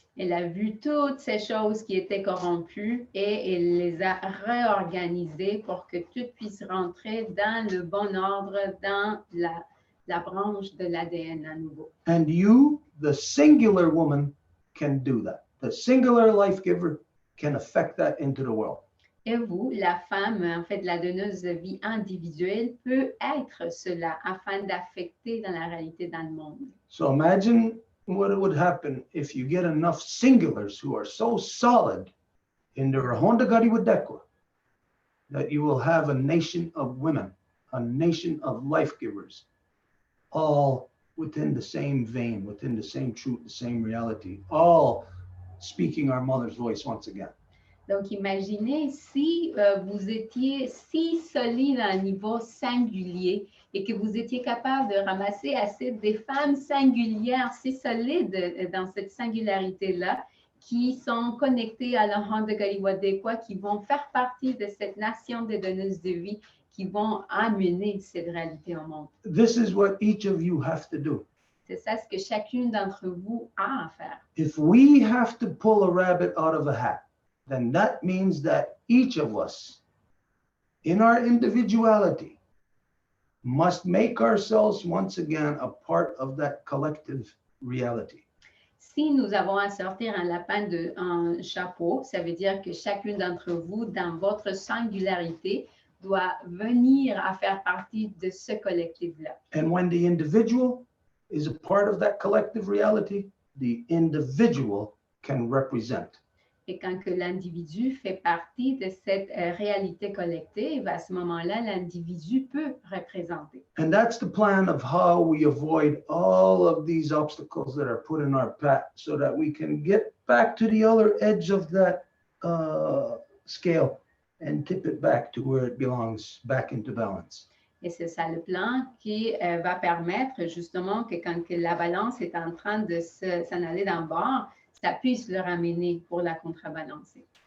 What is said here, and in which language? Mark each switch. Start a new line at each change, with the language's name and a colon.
French: Elle a vu toutes ces choses qui étaient corrompues et elle les a réorganisées pour que tout puisse rentrer dans le bon ordre, dans la branche de l'ADN à nouveau.
English: And you, the singular woman, can do that. The singular life giver can affect that into the world.
French: Et vous, la femme, en fait, la donneuse de vie individuelle, peut être cela afin d'affecter dans la réalité dans le monde.
English: So imagine what it would happen if you get enough singulars who are so solid in their Hondagari Wadekwa that you will have a nation of women, a nation of life givers, all within the same vein, within the same truth, the same reality, all speaking our mother's voice once again.
French: Donc, imaginez si vous étiez si solide à un niveau singulier et que vous étiez capable de ramasser assez des femmes singulières, si solides dans cette singularité-là, qui sont connectés à l'Ohana Gariwadekwa, qui vont faire partie de cette nation des donneuses de vie, qui vont amener cette réalité au monde.
English: This is what each of you have to do.
French: C'est ça ce que chacune d'entre vous a à faire.
English: If we have to pull a rabbit out of a hat, then that means that each of us, in our individuality, must make ourselves once again a part of that collective reality.
French: Si nous avons à sortir un lapin d'un chapeau, ça veut dire que chacune d'entre vous, dans votre singularité, doit venir à faire partie de ce collectif-là.
English: And when the individual is a part of that collective reality, the individual can represent.
French: Et quand que l'individu fait partie de cette réalité collective, à ce moment-là, l'individu peut représenter.
English: And that's the plan of how we avoid all of these obstacles that are put in our path so that we can get back to the other edge of that scale and tip it back to where it belongs, back into balance.
French: Et c'est ça le plan qui va permettre justement que quand que la balance est en train de s'en aller d'un bord, ça puisse le ramener pour la contrebalancer.